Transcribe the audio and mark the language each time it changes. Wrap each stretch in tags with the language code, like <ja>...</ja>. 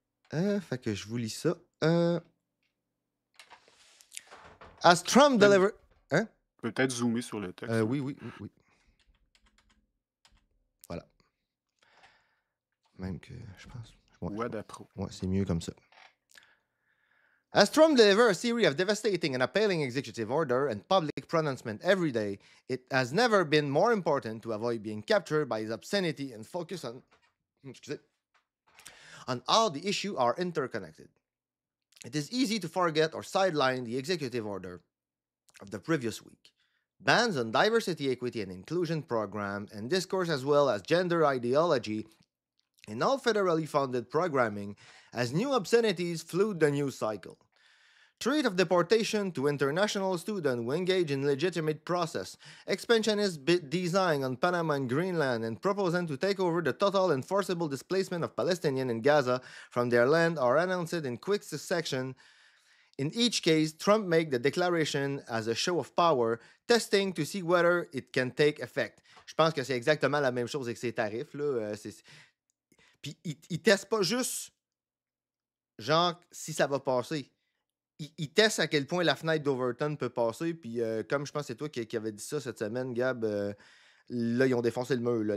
<fr>Fait que je vous lis ça.</fr> <en>As Trump</en> <fr>peut-être</fr> <en>delivered. Hein?</en> <fr>peut-être zoomer sur le texte. Oui. Voilà. Même que je pense. Ou Pro. Ouais, c'est mieux comme ça.</fr> <en>As Trump delivers a series of devastating and appalling executive order and public pronouncement every day, it has never been more important to avoid being captured by his obscenity and focus on how the issues are interconnected. It is easy to forget or sideline the executive order of the previous week. Bans on diversity, equity, and inclusion program and discourse as well as gender ideology in all federally funded programming as new obscenities flood the news cycle. Threat of deportation to international students who engage in legitimate process, expansionist design on Panama and Greenland, and proposing to take over the total and forcible displacement of Palestinians in Gaza from their land are announced in quick succession. In each case, Trump made the declaration as a show of power, testing to see whether it can take effect.</en> <fr>Je pense que c'est exactement la même chose avec ces tarifs. Là. Puis, il teste pas juste, genre, si ça va passer. Il teste à quel point la fenêtre d'Overton peut passer. Puis, comme je pense que c'est toi qui avais dit ça cette semaine, Gab, là, ils ont défoncé le mur.</fr>